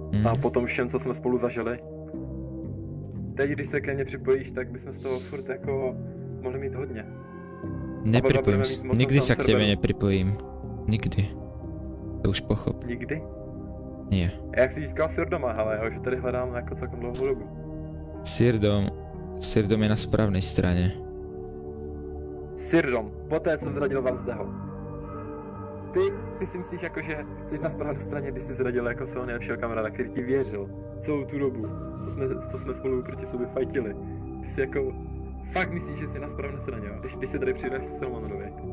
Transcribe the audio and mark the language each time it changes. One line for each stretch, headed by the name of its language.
Czech: A po tom všem, co jsme spolu zažili. Teď, když se ke mně připojíš, tak bychom z toho furt jako mohli mít hodně.
Slovak: Nepripojím se, nikdy sa k tebe nepripojím.
Czech: Nikdy. To už pochop. Nikdy?
Slovak: Nie.
Czech: Jak jsi získal Sirdoma, hele, jo, že tady hledám jako celkom dlouhou dobu.
Slovak: Sirdom je na správnej strane.
Czech: Sirdom, poté co zradil Valsdeho. Ty si myslíš jako, že jsi na správné straně, když jsi zradil jako svého nejlepšího kamaráda, který ti věřil celou tu dobu, co jsme spolu proti sobě fajtili. Ty si jako fakt myslíš, že jsi na správné straně, jo? Když se tady přidáš Salmanovi.